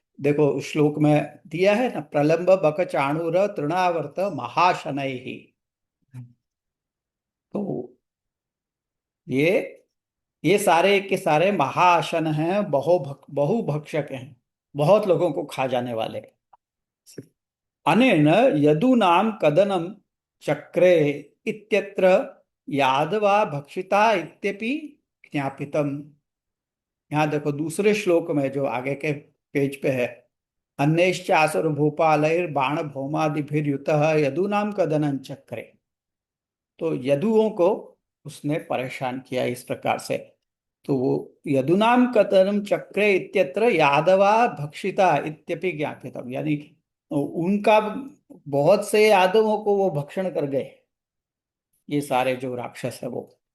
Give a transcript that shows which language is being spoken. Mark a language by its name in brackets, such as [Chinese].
[Hindi] देखो उस श्लोक में दिया है ना, [Sanskrit] प्रलंब बक चाणूर तृणावर्त महाशनैः [Hindi] ही। तो ये ये सारे के सारे महाअशन हैं, बहुभक्षक हैं, बहुत लोगों को खा जाने वाले। [Sanskrit] अनेन यदूनां कदनं चक्रे इत्यत्र यादवा भक्षिता इत्यपि ज्ञापितम्। [Hindi] यहाँ देखो दूसरे श्लोक में जो आगे के पेज पे है, [Sanskrit] अन्यश्चासुर भूपालैर बाण भौमादिभिर्युतः यदूनाम कदनं चक्रे। [Hindi] तो यदुओं को उसने परेशान किया इस प्रकार से। तो वो [Sanskrit] यदुनाम कदनं चक्रे इत्यत्र यादवा भक्षिता इत्यपि ज्ञापितम, [Hindi] यानी उनका बहुत से यादवों को वो भक्षण कर गए, ये सारे जो राक्षस है वो।